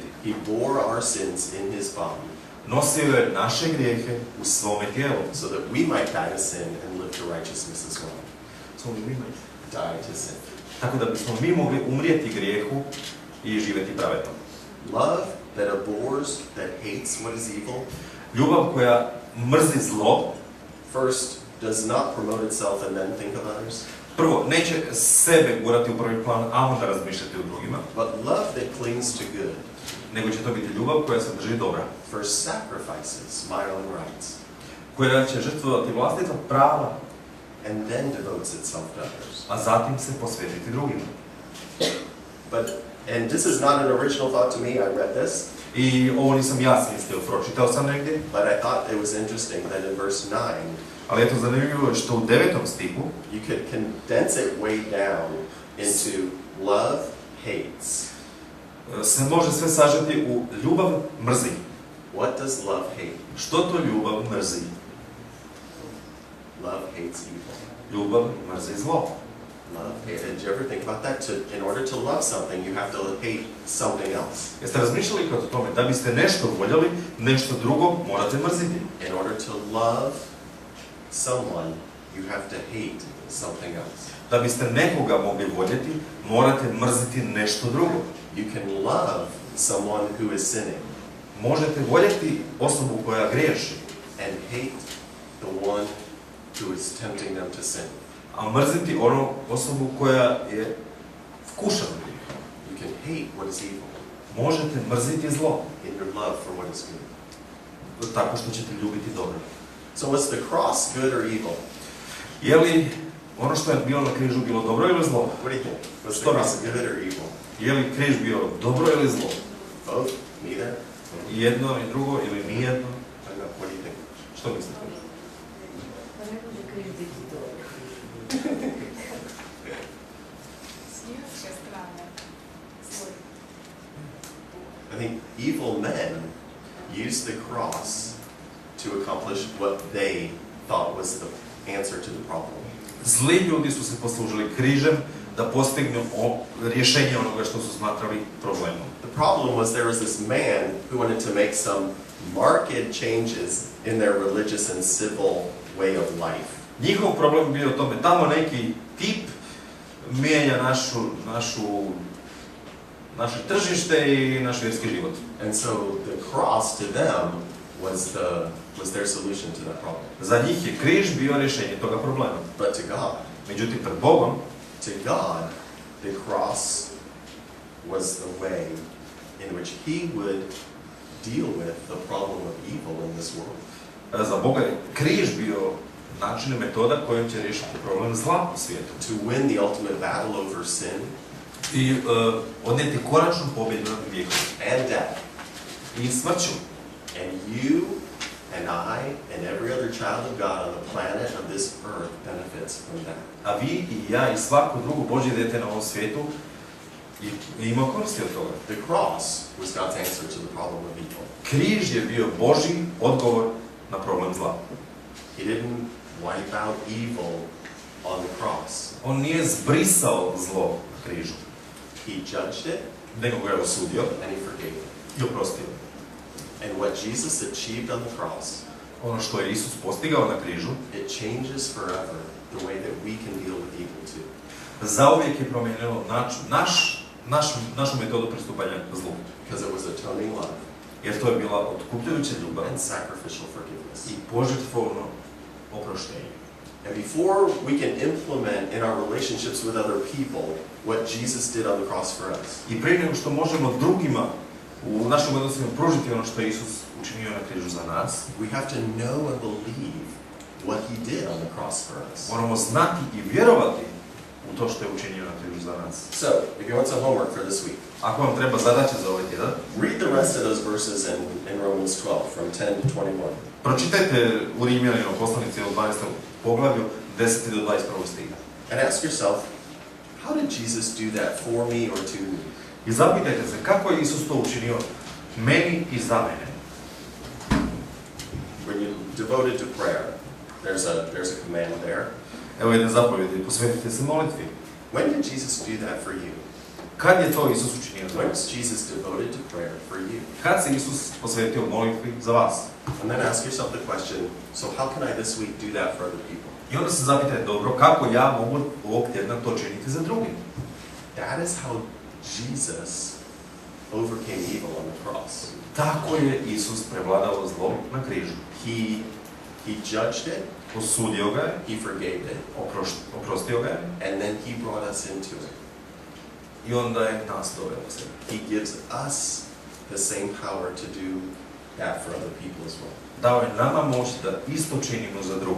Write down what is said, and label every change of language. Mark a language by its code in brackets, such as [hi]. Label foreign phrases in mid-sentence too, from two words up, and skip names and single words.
[en] He bore our sins in his body [hr] Nosio je naše grijehe u svome tijelu. [en] so that we might die to sin and live to righteousness as well. Die to sin. [hr] Tako da bismo mi mogli umrijeti grijehu i živjeti pravedno. [en] Love that abhors, that hates what is evil, [hr] Ljubav koja mrzi zlo, [en] first does not promote itself and then think of others, [hr] prvo, neće sebe gurati u prvi plan, a onda razmišljati o drugima, [en] but love that clings to good, [hr] nego će to biti ljubav koja se drži dobra, [en] first sacrifices my own rights, [hr] koja će žrtvovati vlastita prava, [en] and then devotes itself to others. [hr] a zatim se posvetiti drugima. [en] And this is not an original thought to me, I read this, [hr] I ovo nisam ja smislio, pročitao sam negdje, [en] but I thought it was interesting that in verse 9, [hr] ali eto zanimljivo je što u 9. stihu [en] you could condense it way down into love hates. [hr] se može sve sažeti u ljubav mrzi. [en] What does love hate? [hr] Što to ljubav mrzi? [en] Love hates evil. [hr] Ljubav mrzi zlo. [en] Love, hate. Did you ever think about that? In order to love something, you have to hate something else. [hr] Jeste razmišljali kad o tome? Da biste nešto voljeli, nešto drugo morate mrziti. [en] In order to love someone, you have to hate something else. [hr] Da biste nekoga mogli voljeti, morate mrziti nešto drugo. [en] You can love someone who is sinning [hr] Možete voljeti osobu koja griješi, [en] and hate the one who is tempting them to sin. [hr] a mrziti onu osobu koja je vkušana u grijehu. [en] You can hate what is evil [hr] Možete mrziti zlo, [en] in your love for what is good. [hr] tako što ćete ljubiti dobro. [en] So was the cross good or evil? [hr] Je li ono što je bilo na križu bilo dobro ili zlo? [en] What do you think? Was the [hr] Što [en] cross [hr] mislite? [en] good or evil? [hr] Je li križ bio dobro ili zlo? [en] Both? Neither? [hr] I jedno i drugo ili nijedno? [en] I don't know. What do you think? [hr] Što mislite? Pa ne može križ biti dobro. Slijedeća strana. Svoj. [en] I think evil men used the cross to accomplish what they thought was the answer to the problem. [hr] Zli ljudi su se poslužili križem da postignu rješenje onoga što su smatrali problemom. [en] The problem was there was this man who wanted to make some marked changes in their religious and civil way of life. [hr] Njihov problem bio u tome, tamo neki tip mijenja naše tržište i naš vjerski život. [en] And so the cross to them was their solution to that problem. [hr] Za njih je križ bio rješenje toga problema. [en] But to God, [hr] Međutim, pred Bogom, [en] to God, the cross was the way in which He would deal with the problem of evil in this world. [hr] za Boga je križ bio način i metoda kojim će riješiti problem zla u svijetu. [en] To win the ultimate battle over sin [hr] I odnijeti konačnu pobjedu nad grijehom [en] and death. [hr] i smrću. [en] And you and I and every other child of God on the planet of this earth benefits from that. [hr] A vi i ja i svako drugo Božje dijete na ovom svijetu ima koristi od toga. [en] The cross was God's answer to the problem of evil. [hr] Križ je bio Božji odgovor na problem zla. [en] He didn't wipe out evil on the cross. [hr] On nije zbrisao zlo na križu, [en] He judged it [hr] nego ga je osudio [en] and He forgave it. [hr] i oprostio. [en] And what Jesus achieved on the cross, [hr] Ono što je Isus postigao na križu, [en] it changes forever the way that we can deal with evil too. [hr] zauvijek je promijenilo našu metodu pristupanja zlu. [en] Because it was atoning love [hr] Jer to je bila otkupljujuća ljubav [en] and sacrificial forgiveness. [hr] i požrtvovno oproštenje. [en] And before we can implement in our relationships with other people what Jesus did on the cross for us, [hr] I prije nego što možemo drugima u našim odnosima pružiti ono što je Isus učinio na križu za nas, [en] we have to know and believe what He did on the cross for us. [hr] moramo znati i vjerovati u to što je učinio na križu za nas. [en] So, if you want some homework for this week, [hr] Ako vam treba zadaća za ovaj tjedan, [en] read the rest of those verses in Romans 12, from 10 to 21. [hr] pročitajte u Rimljanima poslanici u 12. poglavlju 10. do 21. stiha. [en] And ask yourself, how did Jesus do that for me or to me? [hr] I zapitajte se kako je Isus to učinio meni i za mene. [en] When you devoted to prayer, there's a command there. [hr] Evo jedna zapovjed, posvetite se molitvi. [en] When did Jesus do that for you? [hr] Kad je to Isus učinio za [en] When [hr] vas? [en] was Jesus devoted to prayer for you? [hr] Kad se Isus posvetio molitvi za vas? [en] And then ask yourself the question, so how can I this week do that for other people? [hr] I onda se zapitajte, dobro, kako ja mogu ovog tjedna to činiti za drugi? [en] That is how Jesus overcame evil on the cross. [hr] Tako je Isus prevladao zlo na križu. [en] He judged it, [hr] Osudio ga je, [en] He forgave it, [hr] oprostio ga je [en] and then He brought us into it. [hr] i onda je nas doveo u sebe. [en] He gives us the same power to do that for other people as well, [hr] Dao je nama moć da isto činimo za druge,